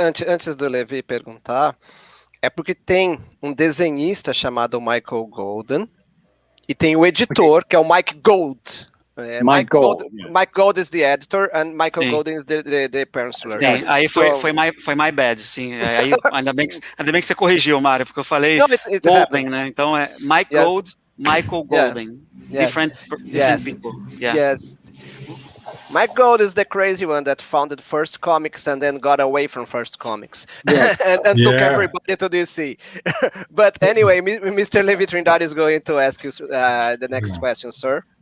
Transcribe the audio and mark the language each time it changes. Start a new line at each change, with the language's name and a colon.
Portuguese: antes do Levi perguntar, é porque tem um desenhista chamado Michael Golden e tem o editor, que é o Mike Gold.
English: Mike Gold is the editor and Michael Golden is the penciler.
Portuguese: Sim, aí foi
English: my bad,
Portuguese: sim. Aí ainda bem que você corrigiu, Mário, porque eu falei Golden, né? Então é Mike Gold, Michael Golden.
English: Different people. Yes. Mike Gold is the crazy one that founded First Comics and then got away from First Comics and took everybody to DC. But anyway, Mr. Levi Trindade is going to ask you the next question, sir.